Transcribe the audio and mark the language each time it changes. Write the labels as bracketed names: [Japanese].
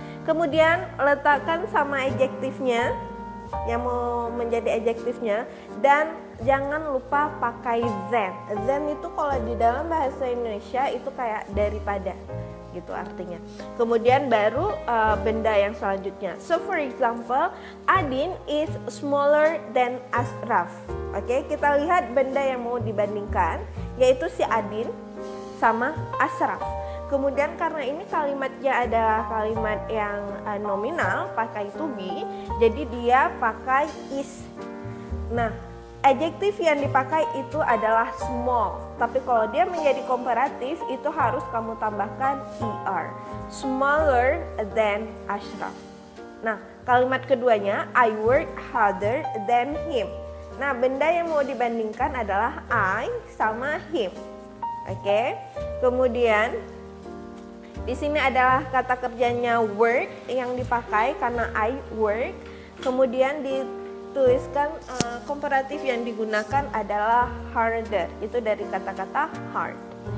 [Indonesian] Kemudian letakkan sama adjektifnya yang mau menjadi adjektifnya, dan jangan lupa pakai than. Than itu kalau di dalam bahasa Indonesia itu kayak daripada gitu artinya. Kemudian baru benda yang selanjutnya. [English] So for example, Adin is smaller than Ashraf. [Indonesian] Oke, kita lihat benda yang mau dibandingkan yaitu si Adin sama Ashraf. Kemudian karena ini kalimatnya adalah kalimat yang nominal, pakai to be, jadi dia pakai is. Nah, adjektif yang dipakai itu adalah small, tapi kalau dia menjadi komparatif itu harus kamu tambahkan er, [English] smaller than Ashraf. [Indonesian] Nah, kalimat keduanya, [English] I work harder than him. [Indonesian] Nah, benda yang mau dibandingkan adalah I sama him. Oke, kemudian di sini adalah kata kerjanya work yang dipakai karena [English] I work. [Indonesian] Kemudian dituliskan komparatif yang digunakan adalah harder, itu dari kata-kata hard.